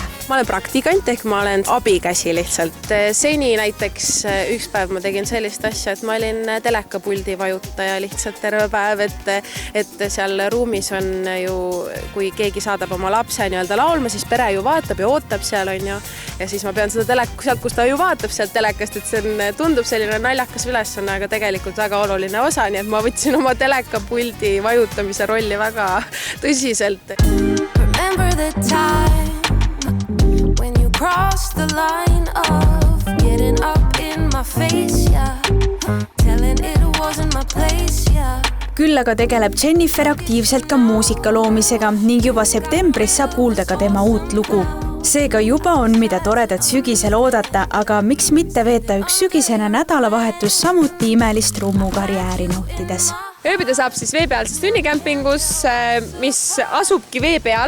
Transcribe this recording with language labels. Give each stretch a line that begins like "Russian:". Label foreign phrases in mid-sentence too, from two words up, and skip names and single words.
Estonian: Ma olen praktikant ehk ma olen abikäsi lihtsalt. Seni näiteks üks päev ma tegin sellist asja, et ma olin telekapuldi vajutaja lihtsalt terve päev, et seal ruumis on ju, kui keegi saadab oma lapse nii-öelda laulma, siis pere ju vaatab ja ootab seal on ju. Ja siis ma pean seda sealt, kus ta ju vaatab sealt telekast, et see tundub selline naljakas ülesanne, aga tegelikult väga oluline osa, nii et ma võtsin oma telekapuldi vajutamise rolli väga tõsiselt.
English: Remember the time when you crossed the line of getting up in my face, yeah, telling it wasn't my place, yeah.
Estonian: Küll aga tegeleb Jennifer aktiivselt ka muusika loomisega ning juba septembris saab kuulda ka tema uut lugu. Seega juba on mida toredat sügisel oodata, aga miks mitte veeta üks sügisene nädalavahetus samuti imelist rummu karjääri nautides. Ööbida saab siis veepealses tunnikämpingus, mis asubki vee peal.